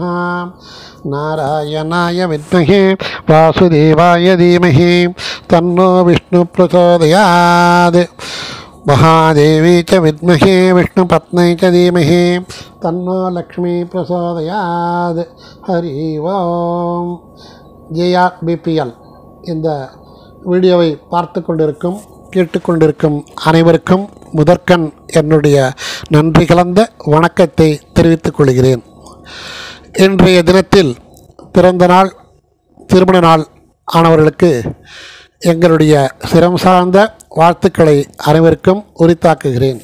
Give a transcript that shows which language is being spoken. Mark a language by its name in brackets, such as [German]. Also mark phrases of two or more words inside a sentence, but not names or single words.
[Sanskrit] नारायणाय विद्महे वासुदेवाय धीमहि तन्नो विष्णु प्रचोदयात्। महादेवी च विद्महे विष्णुपत्नी च धीमहि तन्नो लक्ष्मी प्रचोदयात्। हरि ओम। [Tamil] JRBPL இந்த வீடியோவை பார்த்து கொண்டிருக்கும் கேட்டுக்கொண்டிருக்கும் அனைவருக்கும் முதற்கண் என்னுடைய நன்றி கலந்த வணக்கத்தை தெரிவித்துக் கொள்கிறேன். இன்றைய தினத்தில் பிறந்த நாள் திருமண நாள் ஆனவர்களுக்கு எங்களுடைய சிரம் சார்ந்த வாழ்த்துக்களை அனைவருக்கும் உரித்தாக்குகிறேன்.